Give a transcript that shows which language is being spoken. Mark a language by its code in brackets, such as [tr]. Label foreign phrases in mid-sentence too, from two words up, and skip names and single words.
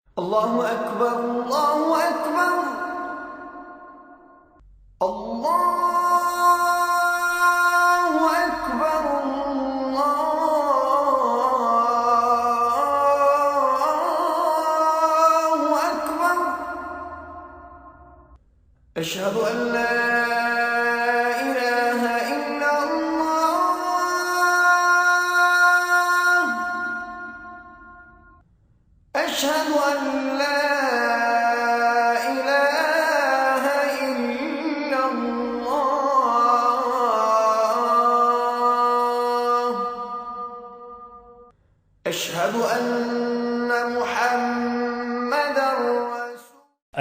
[ar] اللہ اکبر اللہ اکبر اللہ اکبر اللہ اکبر اشہد ان لا الہ الا اللہ اشہد ان لا أشهد أن محمدا رسول